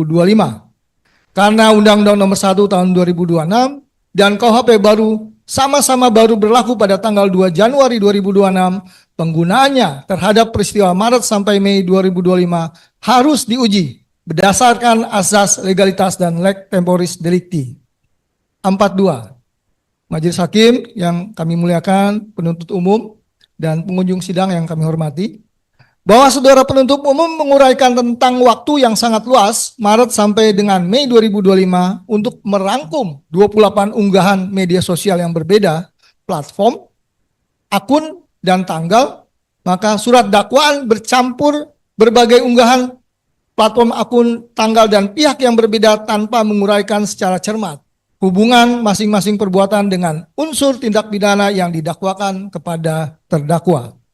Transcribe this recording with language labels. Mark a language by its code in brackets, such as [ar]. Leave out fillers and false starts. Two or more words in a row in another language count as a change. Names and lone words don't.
[id] Karena Undang-Undang Nomor 1 tahun 2026 dan KUHP baru sama-sama baru berlaku pada tanggal 2 Januari 2026, penggunaannya terhadap peristiwa Maret sampai Mei 2025 harus diuji berdasarkan asas legalitas dan [la] lex temporis delicti. [id] 42. Majelis Hakim yang kami muliakan, penuntut umum, dan pengunjung sidang yang kami hormati, bahwa saudara penuntut umum menguraikan tentang waktu yang sangat luas, Maret sampai dengan Mei 2025, untuk merangkum 28 unggahan media sosial yang berbeda, platform, akun, dan tanggal, maka surat dakwaan bercampur berbagai unggahan, platform, akun, tanggal, dan pihak yang berbeda tanpa menguraikan secara cermat hubungan masing-masing perbuatan dengan unsur tindak pidana yang didakwakan kepada terdakwa.